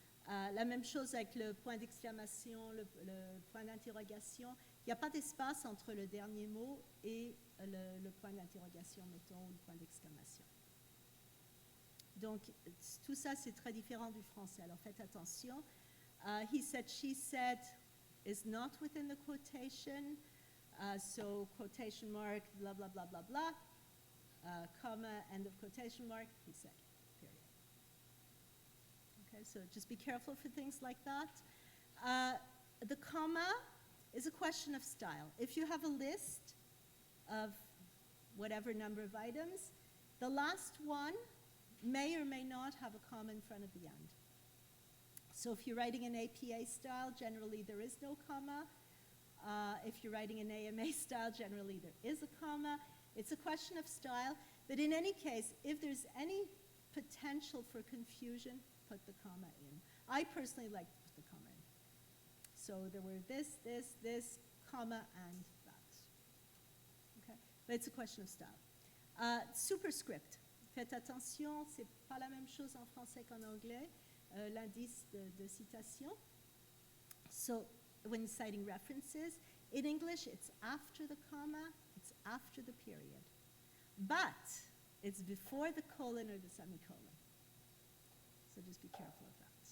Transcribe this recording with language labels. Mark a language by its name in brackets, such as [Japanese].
[French] La même chose avec le point d'exclamation, le point d'interrogation. Il n'y a pas d'espace entre le dernier mot et le point d'interrogation, mettons, ou le point d'exclamation. Donc, tout ça, c'est très différent du français. Alors, faites attention. [English] He said, she said is not within the quotation. So, quotation mark, blah, blah, blah, blah, blah. Comma, end of quotation mark, he said, period. Okay, so just be careful for things like that. The comma is a question of style. If you have a list of whatever number of items, the last one may or may not have a comma in front of the end. So if you're writing an APA style, generally there is no comma. If you're writing an AMA style, generally there is a comma. It's a question of style, but in any case, if there's any potential for confusion, put the comma in. I personally like to put the comma in. So there were this, comma, and that. Okay? But it's a question of style. Superscript. [French] Faites attention, c'est pas la même chose en français qu'en anglais, l'indice de citation. [English] So when citing references, in English it's after the comma, it's after the period. But it's before the colon or the semicolon. So just be careful of that.